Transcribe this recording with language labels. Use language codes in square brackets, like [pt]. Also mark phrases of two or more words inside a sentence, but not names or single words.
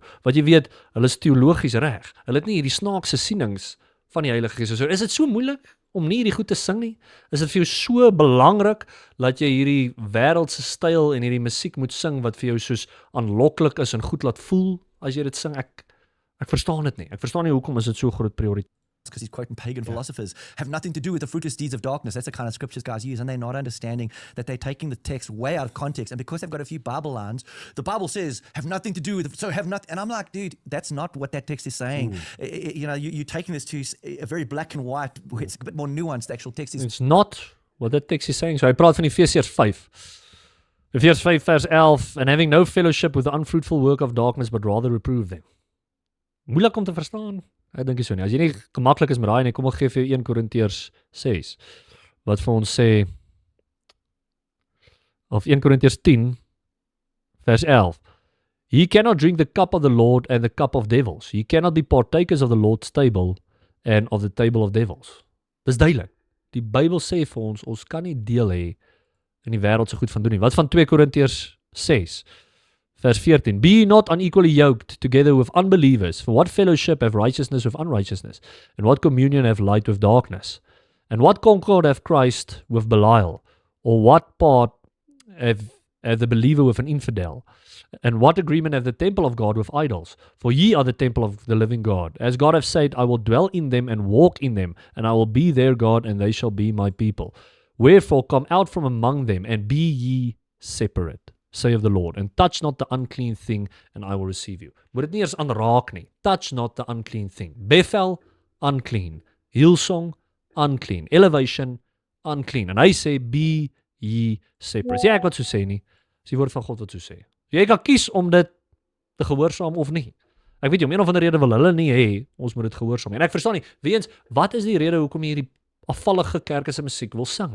[af] Wat jy weet, hulle is teologies reg. Hulle het nie hierdie snaakse sienings van die Heilige Gees. So, is dit so moeilik om nie hierdie goed te sing nie? Is dit vir jou so belangrik dat jy hierdie wêreldse styl en hierdie musiek moet sing wat vir jou soos aanloklik is en goed laat voel as jy dit sing? Ek verstaan dit nie. Ek verstaan nie hoekom is dit so groot prioriteit. [en] Because he's quoting pagan philosophers, have nothing to do with the fruitless deeds of darkness. That's the kind of scriptures guys use, and they're not understanding that they're taking the text way out of context. And because they've got a few Bible lines, the Bible says, have nothing to do with it, so have not. And I'm like, dude, that's not what that text is saying. You're taking this to a very black and white, where it's a bit more nuanced. The actual text is... It's not what that text is saying. [af] So hy praat van Efesiërs 5. Efesiërs 5 vers 11, [en] and having no fellowship with the unfruitful work of darkness, but rather reprove them. [af] Moeilik om te verstaan. Ek dink so nie. As jy nie gemaklik is met daai nie, kom ek gee vir jou 1 Korintiërs 6 wat vir ons sê, of 1 Korintiërs 10 vers 11. [en] Ye cannot drink the cup of the Lord and the cup of devils. Ye cannot be partakers of the Lord's table and of the table of devils. [af] Dis duidelik. Die Bybel sê vir ons kan nie deel hê in die wêreld se goed van doen nie. Wat van 2 Korintiërs 6 Vers 14, [en] be not unequally yoked together with unbelievers, for what fellowship have righteousness with unrighteousness, and what communion have light with darkness? And what concord have Christ with Belial? Or what part have the believer with an infidel? And what agreement have the temple of God with idols? For ye are the temple of the living God. As God hath said, I will dwell in them and walk in them, and I will be their God, and they shall be my people. Wherefore come out from among them, and be ye separate, saith the Lord, and touch not the unclean thing, and I will receive you. [af] Moet dit nie eers aanraak nie. [en] Touch not the unclean thing. Bethel, unclean. Hillsong, unclean. Elevation, unclean. [af] En hy sê, [en] be ye separate. [af] Sê ek wat so sê nie. Dis die woord van God wat so sê. Jy kan kies om dit te gehoorsaam of nie. Ek weet jy, om een of ander rede wil hulle nie hê, ons moet dit gehoorsaam. En ek verstaan nie, weens, wat is die rede hoekom jy hierdie afvallige kerke se musiek wil sing?